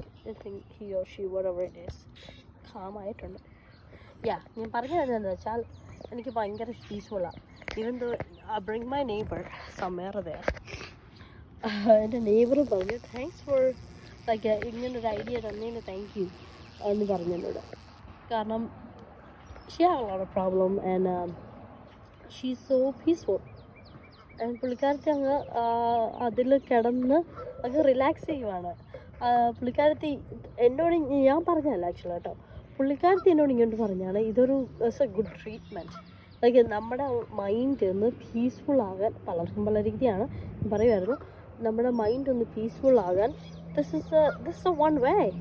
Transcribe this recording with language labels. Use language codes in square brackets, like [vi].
[en] I think he or she, whatever it is, calm [ml] ആയിട്ടുണ്ട്. ഞാൻ പറഞ്ഞു തരുന്നതെന്ന് വെച്ചാൽ എനിക്ക് ഭയങ്കര പീസ്ഫുള്ളാണ്. [en] Even though I bring my neighbor somewhere there. [ml] എൻ്റെ നെയ്ബർ പറഞ്ഞു [en] thanks for like [ml] ഇങ്ങനൊരു ഐഡിയ തന്നതിന് [en] thank you [ml] എന്ന് പറഞ്ഞു എന്നോട്. കാരണം [en] she had a lot of problem and she's so peaceful. And [ml] പുള്ളിക്കാരത്തി അങ്ങ് അതിൽ കിടന്ന് അങ്ങ് റിലാക്സ് ചെയ്യുവാണ്. പുള്ളിക്കാരത്തി എന്നോട്, ഞാൻ പറഞ്ഞതല്ല ആക്ച്വലി കേട്ടോ, പുള്ളിക്കാരത്തി എന്നോട് ഇങ്ങോട്ട് പറഞ്ഞാണ് ഇതൊരു [en] It's a good treatment. [ml] Like നമ്മുടെ മൈൻഡ് ഒന്ന് പീസ്ഫുൾ ആകാൻ, പലർക്കും പല രീതിയാണ് പറയുമായിരുന്നു, നമ്മുടെ മൈൻഡ് ഒന്ന് പീസ്ഫുൾ ആകാൻ [en] This is a one way.